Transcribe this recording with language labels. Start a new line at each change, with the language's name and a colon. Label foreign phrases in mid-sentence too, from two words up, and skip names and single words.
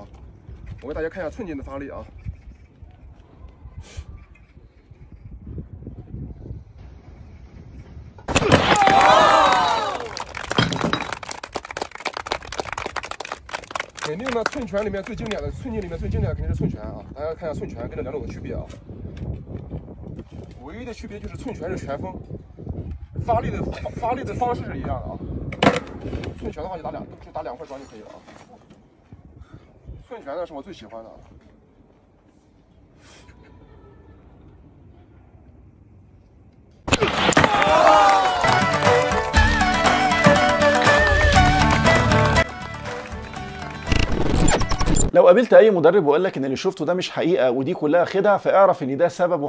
Chinese: 我给大家看一下寸劲的发力啊！肯定呢，寸拳里面最经典的，寸劲里面最经典的肯定是寸拳啊！大家看一下寸拳跟这两种的区别啊，唯一的区别就是寸拳是拳锋。发力的方式是一样的啊。寸拳的话就打两块砖就可以了啊。寸拳呢是我最喜欢的。
Arabic: لو قابلت اي مدرب وقال لك ان اللي شفته ده مش حقيقه ودي كلها خدع، فاعرف ان ده سببه